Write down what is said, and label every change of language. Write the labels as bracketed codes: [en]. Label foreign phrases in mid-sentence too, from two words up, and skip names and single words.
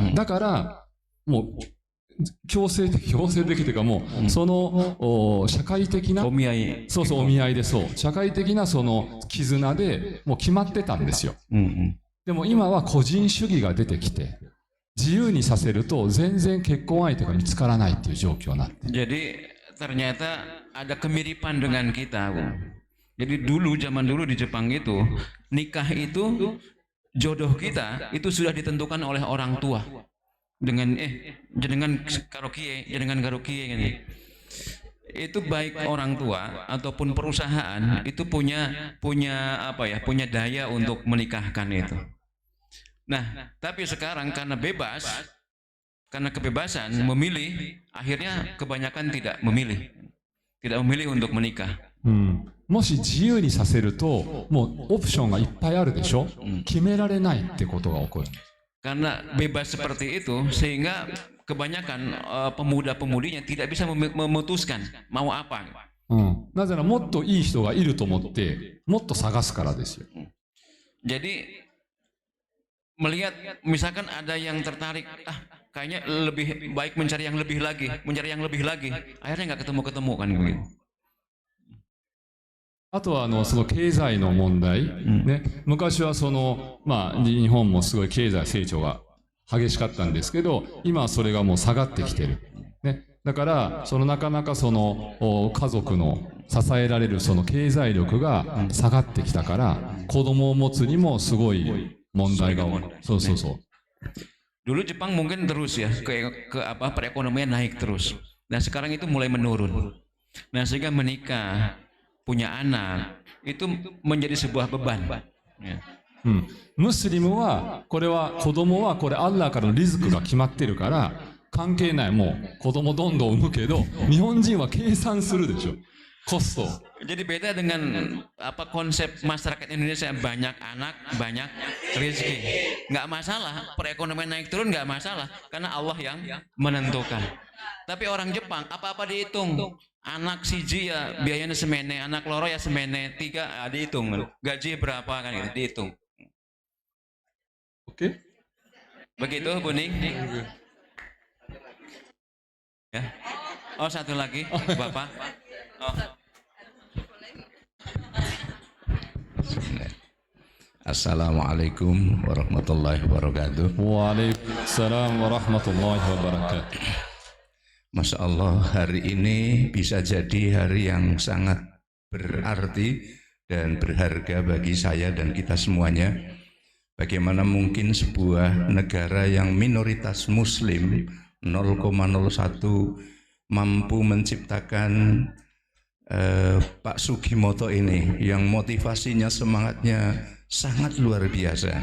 [ja] だから、もう、強制的というかもう、その社会的なお見合い、そうそうお見合いでそう社会的なその絆でもう決まってたんですよ。でも今は個人主義が出てきて自由にさせると全然結婚相手が見つからないっていう状況になって。 [id] Jadi ternyata ada kemiripan dengan kita, Bu. Jadi zaman dulu di Jepang itu nikah itu jodoh kita itu sudah ditentukan oleh orang tua. Dengan [jv] karo kiye [id] gitu. Itu baik orang tua ataupun perusahaan itu punya daya untuk menikahkan itu. Nah, tapi sekarang karena kebebasan memilih, akhirnya kebanyakan tidak memilih untuk menikah. [ja] もし自由にさせるともうオプションがいっぱいあるでしょ。決められないってことが起こる。 [id] Karena bebas seperti itu sehingga kebanyakan pemuda-pemudinya tidak bisa memutuskan mau apa. [ja] なぜならもっといい人がいると思ってもっと探すからですよ。 [id] Jadi melihat misalkan ada yang tertarik, kayaknya lebih baik mencari yang lebih lagi, akhirnya nggak ketemu kan begitu. [ja] あとはその経済の問題、ね、昔は日本もすごい経済成長が激しかったんですけど、今はそれがもう下がってきてる。ね、 だからそのなかなかその家族の支えられるその経済力が下がってきたから子供を持つにもすごい問題が多い。そうそうそう。 [id] Dulu Jepang mungkin terus ya ke apa perekonomian naik terus. Nah sekarang itu mulai menurun. Nah sehingga menikah, punya anak itu menjadi sebuah beban. Ya. [ja] ムスリムはこれは子供はこれアッラーからのリズクが決まってるから関係ない。もう子供どんどん産むけど日本人は計算するでしょ、コスト。 [id] Jadi beda dengan apa konsep masyarakat Indonesia, banyak anak, banyak rezeki. Nggak masalah, perekonomian naik turun nggak masalah, karena Allah yang menentukan. Tapi orang Jepang apa-apa dihitung. Anak siji ya biayanya semene, anak loro ya semene, 3 dihitung. Gaji berapa kan gitu, dihitung. Oke? Begitu Bu Ning? Ya. Oh satu lagi Bapak. Oh. [ar] السلام عليكم ورحمة الله وبركاته. وعليكم السلام ورحمة الله وبركاته. ما شاء الله, [id] hari ini bisa jadi hari yang sangat berarti dan berharga bagi saya dan kita semuanya. Bagaimana mungkin sebuah negara yang minoritas muslim 0,01 mampu menciptakan Pak Sugimoto ini yang motivasinya, semangatnya sangat luar biasa.